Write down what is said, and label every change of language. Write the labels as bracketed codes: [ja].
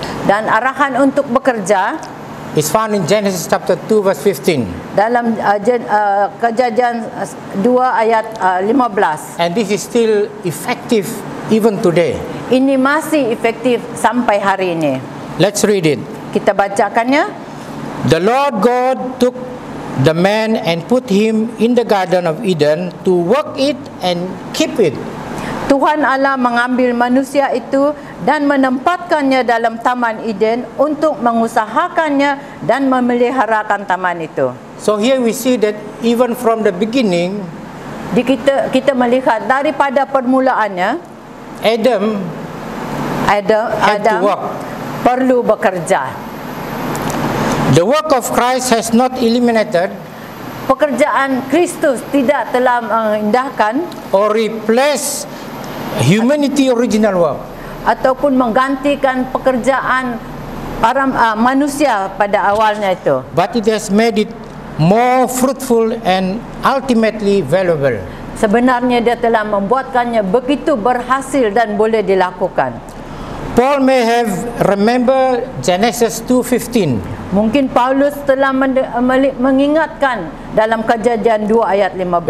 [ms] Dan arahan untuk bekerja [en] is found in Genesis chapter 2 verse 15. [ms] dalam Kejadian 2 ayat 15. [en] And this is still effective even today. [ms] Ini masih efektif sampai hari ini. [en] Let's read it. [ms] Kita bacakannya. [en] The Lord God took the man and put him in the Garden of Eden to work it and keep it. [ms] Tuhan Allah mengambil manusia itu dan menempatkannya dalam Taman Eden untuk mengusahakannya dan memeliharakan taman itu. [en] So here we see that even from the beginning, [ms] Kita melihat daripada permulaannya [en] Adam had to [ms] Adam [en] work. [ms] perlu bekerja. [en] The work of Christ has not eliminated [ms] Pekerjaan Kristus tidak telah mengindahkan [en] or replaced humanity original work. [ms] ataupun menggantikan pekerjaan para manusia pada awalnya itu. [en] But it has made it more fruitful and ultimately valuable. [ms] Sebenarnya dia telah membuatkannya begitu berhasil dan boleh dilakukan. [en] Paul may have remembered Genesis 2:15. [ms] Mungkin Paulus telah mengingatkan dalam Kejadian 2 ayat 15